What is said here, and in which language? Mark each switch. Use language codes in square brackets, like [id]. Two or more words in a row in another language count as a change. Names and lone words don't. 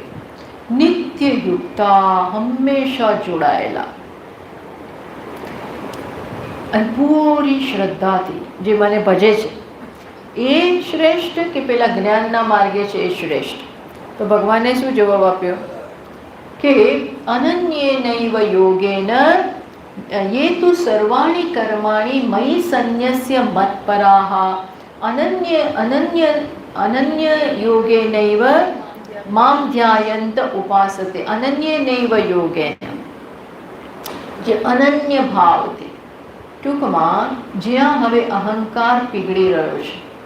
[gu] નિત્યયુક્તા, હંમેશા જોડાયેલા અને પૂરી શ્રદ્ધાથી જે મને ભજે છે એ શ્રેષ્ઠ કે પેલા જ્ઞાનના માર્ગે છે એ શ્રેષ્ઠ? તો ભગવાને શું જવાબ આપ્યો કે [sa] अनन्ये नैव योगेन ये तु सर्वाणि कर्माणि मयि संन्यस्य मत्पराः अनन्य योगेनैव मां ध्यायन्त उपासते. अनन्येनैव योगेन, [gu] જે અનન્ય ભાવથી, ટૂંકમાં જ્યાં હવે અહંકાર પીગળી રહ્યો છે.